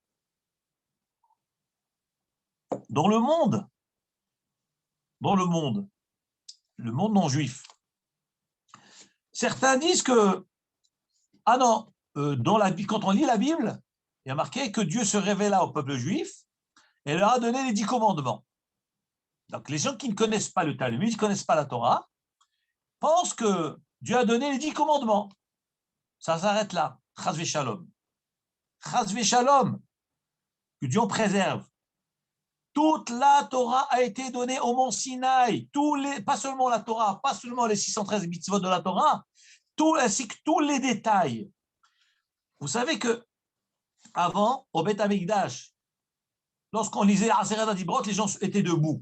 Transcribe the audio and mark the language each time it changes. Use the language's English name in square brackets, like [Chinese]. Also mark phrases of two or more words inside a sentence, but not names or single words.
[French] Dans le monde non juif, certains disent que, quand on lit la Bible, il y a marqué que Dieu se révéla au peuple juif et leur a donné les 10 commandements. Donc, les gens qui ne connaissent pas le Talmud, qui ne connaissent pas la Torah, pensent que Dieu a donné les 10 commandements. Ça s'arrête là. [Hebrew] חס ושלום. חס ושלום. [French] Que Dieu en préserve. Toute la Torah a été donnée au mont Sinaï. Pas seulement la Torah, pas seulement les 613 mitzvot de la Torah, ainsi que tous les détails. Vous savez que avant, au [Hebrew] בית המקדש, [French] lorsqu'on lisait [Hebrew] עשרת הדברות, [French] les gens étaient debout.